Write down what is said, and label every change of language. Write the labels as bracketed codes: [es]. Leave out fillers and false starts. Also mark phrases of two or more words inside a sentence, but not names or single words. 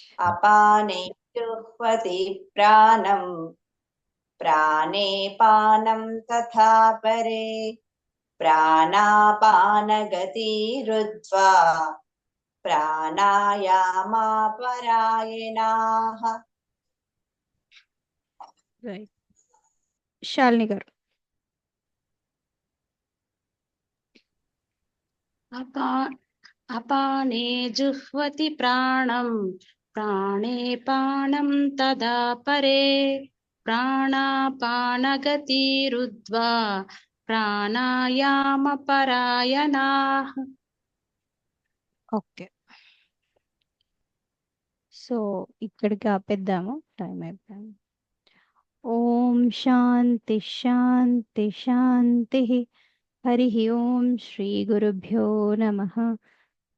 [sa] अपाने जुह्वति प्राणं प्राणे पानं तथा परे प्राणापानगतिरुद्ध्वा प्राणायामपरायणाः. [te] రైట్. శాలిని గారు. [sa] अपाने जुह्वति प्राणं प्राणे पानं तदा परे प्राणापानगतिरुद्ध्वा प्राणायामपरायणाः. [te] ఓకే. సో ఇక్కడికి ఆపేద్దాము, టైం అయిపోయింది. [sa] ఓం శాంతి శాంతి శాంతి. హరి ఓం శ్రీ గురుభ్యో నమః.